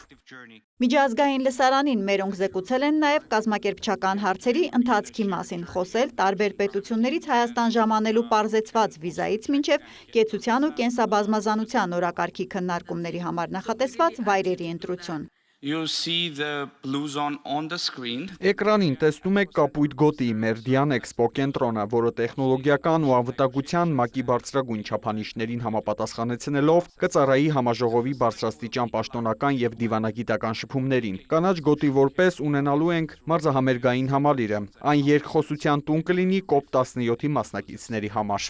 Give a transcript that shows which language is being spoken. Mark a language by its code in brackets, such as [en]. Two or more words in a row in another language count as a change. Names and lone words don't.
[hy] Միջազգային լսարանին մերոնք զեկուցել են նաև կազմակերպչական հարցերի ընթացքի մասին, խոսել տարբեր պետություններից Հայաստան ժամանելու պարզեցված վիզայից մինչև կեցության ու կենսաբազմազանության օրակարգի քննարկումների համար նախատեսված վայրերի ընտրություն։ [en] You see the blue zone on the screen. [hy] Էկրանին տեսնում եք կապույտ գոտի Մերդիան Էքսպո կենտրոնը, որը տեխնոլոգիական ու անվտանգության ՄԱԿ-ի բարձրագույն չափանիշներին համապատասխանեցնելով կծառայի համաժողովի բարձրաստիճան պաշտոնական եւ դիվանագիտական շփումներին։ Կանաչ գոտի որպես ունենալու ենք մարզահամերգային համալիրը։ Այն երկխոսության տուն կլինի COP17-ի մասնակիցների համար։